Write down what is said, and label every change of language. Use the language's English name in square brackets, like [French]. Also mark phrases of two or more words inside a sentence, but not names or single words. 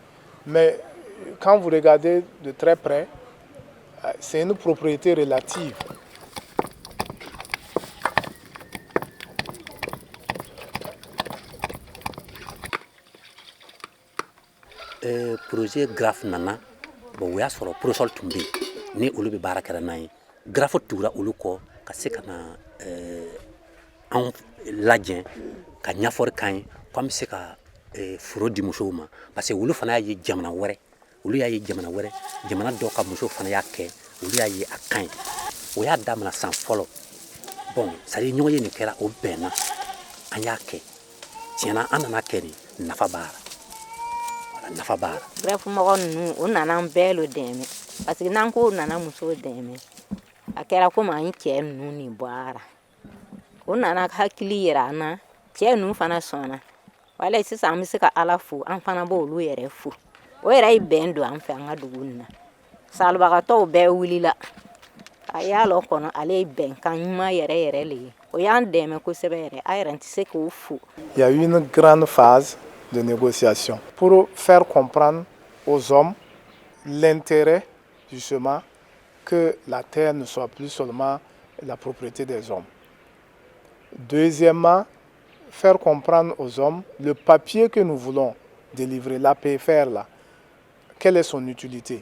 [French] Mais quand vous regardez de très près, c'est une propriété relative. [Bambara] Projet graphe nana bon o y'a sɔrɔ prosol tun bɛ ni olu bɛ baara kɛra n'a ye graphe tugura olu kɔ ka se ka na anw lajɛ ka ɲɛfɔli k'an ye k'an bɛ se ka foro di musow ma [French] parce que [Bambara] olu fana y'a ye jamana wɛrɛ jamana dɔw ka musow fana y'a kɛ olu y'a ye a ka ɲi o y'a daminɛ san fɔlɔ bon [French] c'est à dire [Bambara] ɲɔgɔn ye nin kɛra o bɛnna an y'a kɛ tiɲɛna an nana kɛ de nafa b'a la. Graphe mɔgɔ ninnu o nana an bɛɛ lo dɛmɛ [French] parce que [Bambara] n'an ko nana musow dɛmɛ a kɛra komi an cɛ ninnu ni bɔra o nana hakili yira an na cɛ ninnu fana sɔnna wala sisan an bɛ se ka Ala fo an fana b'olu yɛrɛ fo o yɛrɛ ye bɛn don an fɛ an ka dugu nin na salibagatɔw bɛɛ wulila a y'a lɔ kɔnɔ ale ye bɛnkan ɲuman yɛrɛ le ye o y'an dɛmɛ kosɛbɛ yɛrɛ a yɛrɛ tɛ se k'o fo. [French] Il y a eu une grande phase de négociation pour faire comprendre aux hommes l'intérêt justement que la terre ne soit plus seulement la propriété des hommes. Deuxièmement, faire comprendre aux hommes le papier que nous voulons délivrer, l'APFR là, quelle est son utilité.